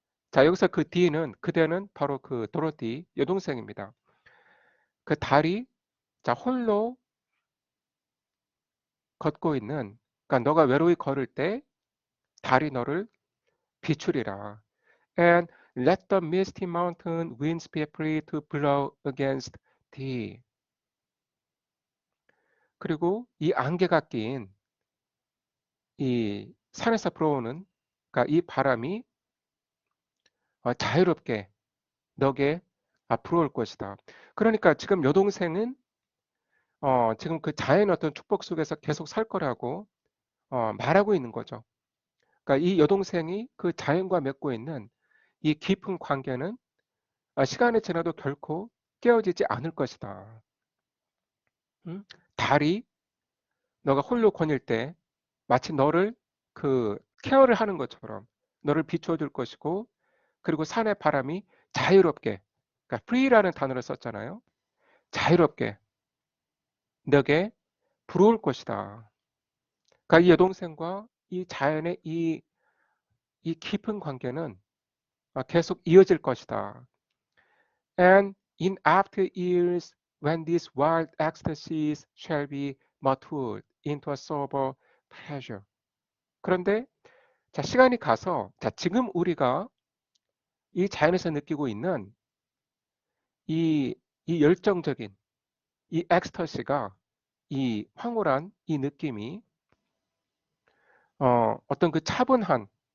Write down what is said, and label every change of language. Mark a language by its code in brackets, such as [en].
[ko] 자, 여기서 그 D는 그대는 바로 그 도로티 여동생입니다. 그 달이 자, 홀로 걷고 있는 그러니까 너가 외로이 걸을 때 달이 너를 비추리라. [en] And let the misty mountain winds be free to blow against thee. [ko] 그리고 이 안개가 낀 이 산에서 불어오는 그러니까 이 바람이 자유롭게 너게 불어올 것이다. 그러니까 지금 여동생은 지금 그 자연의 어떤 축복 속에서 계속 살 거라고 말하고 있는 거죠. 그러니까 이 여동생이 그 자연과 맺고 있는 이 깊은 관계는 시간이 지나도 결코 깨어지지 않을 것이다. 달이 너가 홀로 거닐 때 마치 너를 그 케어를 하는 것처럼 너를 비춰줄 것이고, 그리고 산의 바람이 자유롭게, 그러니까 free라는 단어를 썼잖아요. 자유롭게 내게 불어올 것이다. 그러니까 이 여동생과 이 자연의 이 깊은 관계는 계속 이어질 것이다. [en] And in after years, when these wild ecstasies shall be matured into a sober pleasure. [ko] 그런데 자, 시간이 가서 자, 지금 우리가 이 자연에서 느끼고 있는 이, 이 열정적인 이 엑스터시가 이 황홀한 이 느낌이 어떤 그 차분한